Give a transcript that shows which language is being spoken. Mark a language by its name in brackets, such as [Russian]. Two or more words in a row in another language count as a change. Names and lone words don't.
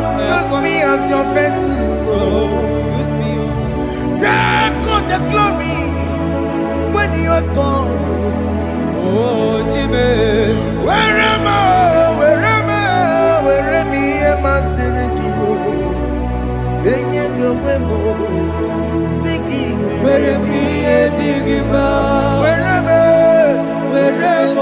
[English] Use me as your vessel. Use me. Take all the glory when you are done with me. Oh, Jimmy. Where am I? Where am I? Where am I? Sirikio. Enye gowemo. Siki. Where am I? Digima. Where am I? Where am I?